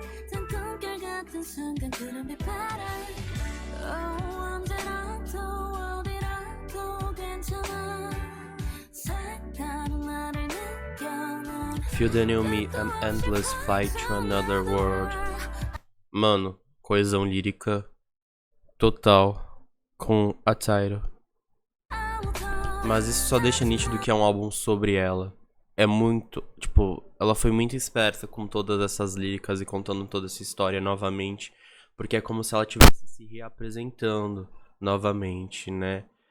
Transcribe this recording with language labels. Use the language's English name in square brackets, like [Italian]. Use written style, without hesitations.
[Korean] 단 꿈결 같은 순간 구름빛 바람 언제라도 어디라도 괜찮아 색다른 나를 느껴 [English] Feel the new me, an endless flight to another world. [Portuguese] Mano, coesão lírica total com a Tyra. Mas isso só deixa nítido que é um álbum sobre ela. É muito, tipo, ela foi muito esperta com todas essas líricas e contando toda essa história novamente, porque é como se ela estivesse se reapresentando novamente, né?